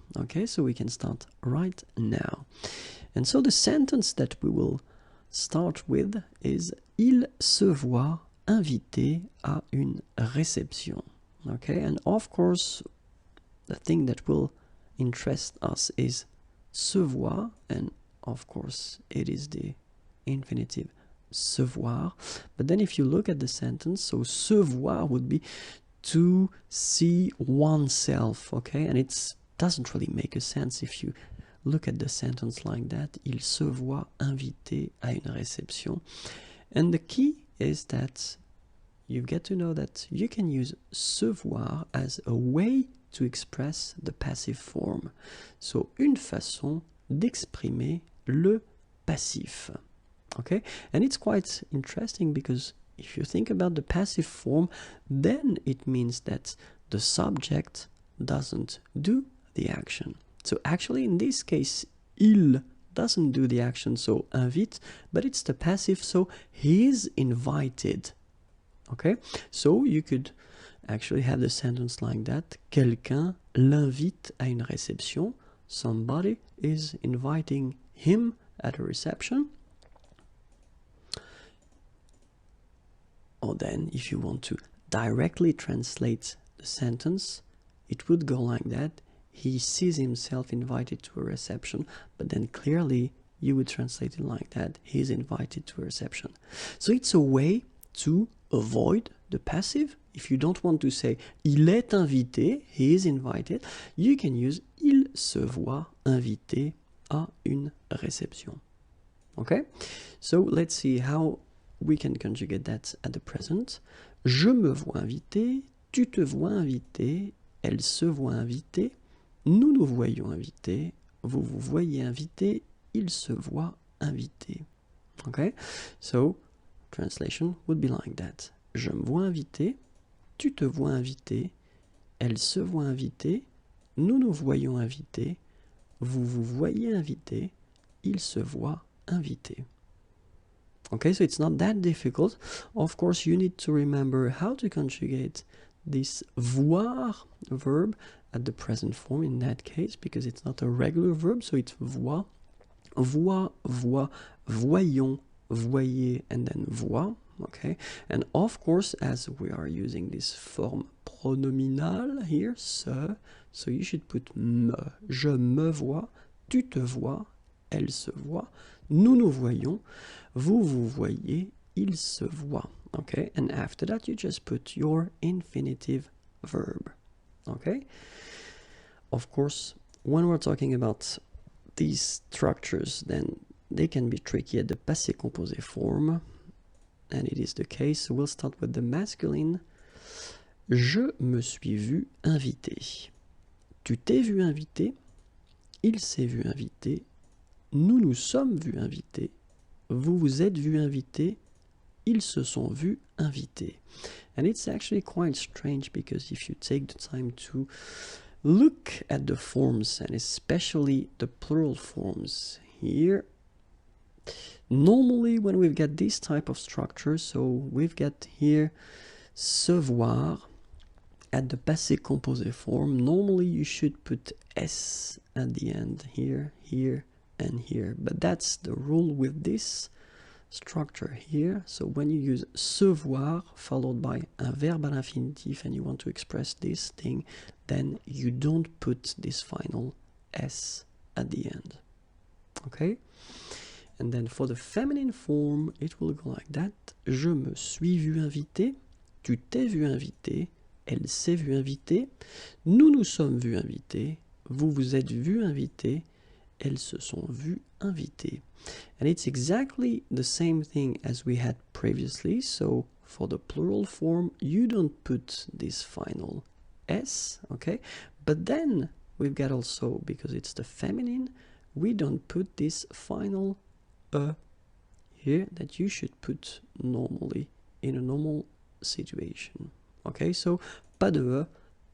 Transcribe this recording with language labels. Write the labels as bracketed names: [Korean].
[English] Okay, so we can start right now. And so the sentence that we will start with is [French] il se voit invité à une réception. [English] Okay, and of course the thing that will interest us is se voir, and of course it is the infinitive se voir. But then if you look at the sentence, so se voir would be to see oneself, okay? And it doesn't really make a sense if you look at the sentence like that. [French] Il se voit invité à une réception. [English] And the key is that you get to know that you can use se voir as a way to express the passive form. [French] So, une façon d'exprimer le passif. [English] Okay? And it's quite interesting because if you think about the passive form, then it means that the subject doesn't do the action. So actually in this case, il doesn't do the action, so invite, but it's the passive, so he is invited. Okay? So you could actually have the sentence like that. [French] Quelqu'un l'invite à une réception. [English] Somebody is inviting him at a reception. Or then, if you want to directly translate the sentence, it would go like that. He sees himself invited to a reception, but then clearly you would translate it like that. He is invited to a reception. So it's a way to avoid the passive. If you don't want to say [French] il est invité, [English] he is invited, you can use [French] il se voit invité à une réception. [English] Okay? So let's see how we can conjugate that at the present. [French] Je me vois invité, tu te vois invité, elle se voit invitée, nous nous voyons invités, vous vous voyez invité, il se voit invité. [English] Okay? So translation would be like that. [French] Je me vois invité, tu te vois invité, elle se voit invitée, nous nous voyons invités, vous vous voyez invité, il se voit invité. [English] Okay, so it's not that difficult. Of course, you need to remember how to conjugate this voir verb at the present form in that case, because it's not a regular verb, so it's voir, voix, voix, voyons, voyez, and then vois. Okay, and of course, as we are using this form pronominal here, se, so you should put me. [French] Je me vois, tu te vois, elle se voit, nous nous voyons, vous vous voyez, il se voit. [English] Okay, and after that you just put your infinitive verb. Okay, of course, when we're talking about these structures, then they can be tricky at the passé composé form, and it is the case. We'll start with the masculine. [French] Je me suis vu invité. Tu t'es vu invité. Il s'est vu invité. Nous nous sommes vus invités. Vous vous êtes vu invité. Ils se sont vus invités. [English] And it's actually quite strange because if you take the time to look at the forms, and especially the plural forms here, normally when we've got this type of structure, so we've got here se voir at the passé composé form, normally you should put s at the end, here, here, and here. But that's the rule with this structure here. So when you use se voir followed by [French] un verbe à l'infinitif [English] and you want to express this thing, then you don't put this final s at the end. Okay? And then for the feminine form, it will go like that. [French] Je me suis vu invité, tu t'es vu invité, elle s'est vue invitée, nous nous sommes vus invités, vous vous êtes vus invités, elles se sont vues invitées. [English] And it's exactly the same thing as we had previously. So for the plural form, you don't put this final s, okay? But then we've got also, because it's the feminine, we don't put this final here that you should put normally in a normal situation. [French] Okay, so pas de E, pas de S à la fin.